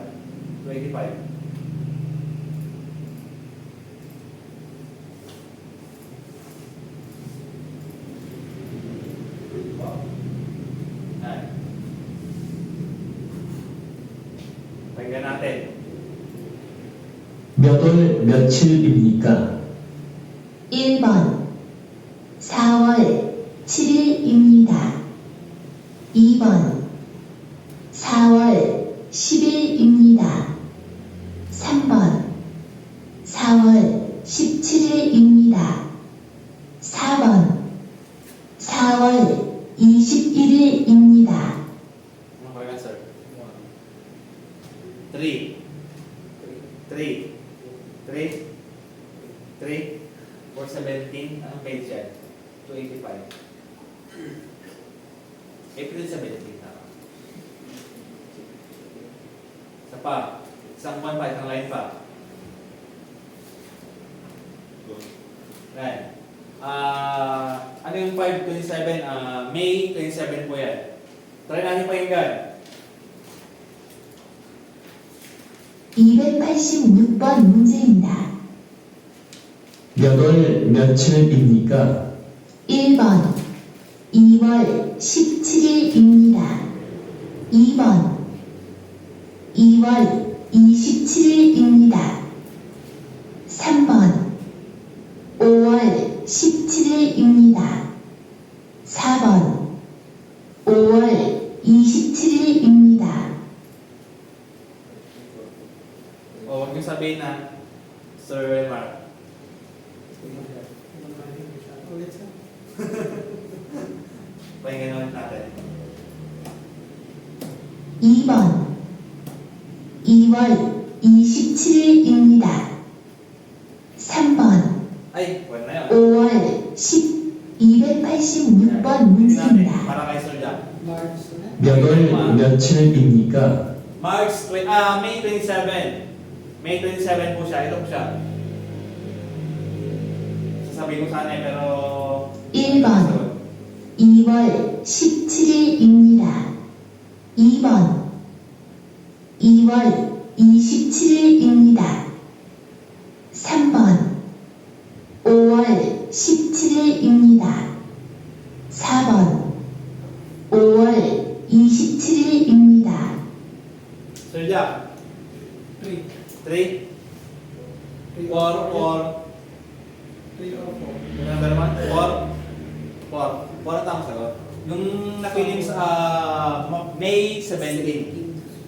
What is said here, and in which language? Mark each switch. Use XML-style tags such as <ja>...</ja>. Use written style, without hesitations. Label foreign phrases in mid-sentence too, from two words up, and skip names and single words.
<tl>285. Yan. Pakinggan natin.</tl> <ko>몇 월 며칠입니까? 1번 4월 7일입니다. 2번 4월 10일입니다. 3번 4월 17일입니다. 11일입니다.</ko> <tl>Ano</tl> <en>correct answer?</en> <tl>3. 3. 3. 3. 417. Anong page yan? 285. April 17. Tama. Isa pa. Isang buwan pa. Isang line pa. Right. Ano yung 527? May 27 po yan. Try natin pakinggan.</tl> <ko>286번 문제입니다. 몇 월 며칠입니까? 1번 2월 17일입니다. 2번 2월 27일입니다. 3번 5월 17일입니다. 4번 5월 27일입니다.</ko> <tl>O, huwag niyo sabihin na, Sir Mark. Ulit sir. Pakinggan ulit natin.</tl> <ko>2번 2월 27일입니다. 3번</ko> <tl>Ay, wala na yun.</tl> <ko>5월 286번 문제입니다.</ko> <tl>Para kay Sir Jack. March na.</tl> <ko>몇 월 며칠입니까?</ko> <tl>May 27. May 27 po siya. Ito po siya. Sasabihin ko sana pero...</tl> <ko>1번 2월 17일입니다. 2번 2월 27일입니다. 3번 5월 17일입니다. 4번 5월 27일입니다.</ko> <tl>Sir Jack. 3. 3. 4. 4. 3 or 4. Ano ba naman? 4. 4 ang tamang sagot. Nung napiling sa May 17.</tl>